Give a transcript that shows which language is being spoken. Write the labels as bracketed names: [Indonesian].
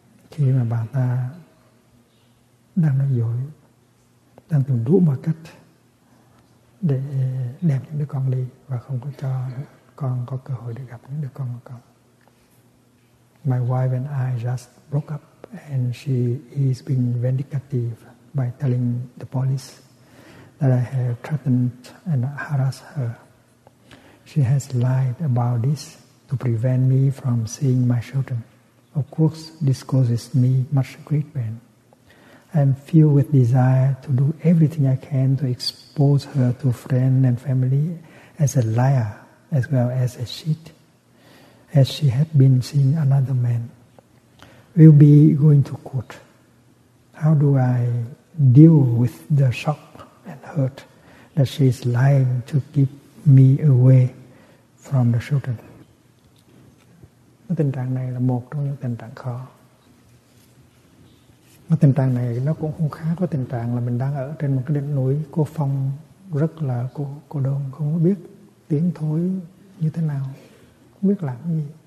[Vietnamese] Khi mà bà ta đang nói dối, đang tìm đủ mọi cách để đem những đứa con đi và không có cho con có cơ hội được gặp những đứa con của con. [English] My wife and I just broke up and she is being vindictive by telling the police that I have threatened and harassed her. She has lied about this to prevent me from seeing my children. Of course, this causes me much great pain. I am filled with desire to do everything I can to expose her to friends and family as a liar as well as a cheat, as she had been seeing another man. We'll be going to court. How do I deal with the shock and hurt that she is lying to keep me away from the children? [Vietnamese] Cái tình trạng này là một trong những tình trạng khó. Cái tình trạng này nó cũng không khác với tình trạng là mình đang ở trên một cái đỉnh núi cô phong rất là cô đơn, không biết tiếng thối như thế nào, không biết làm gì.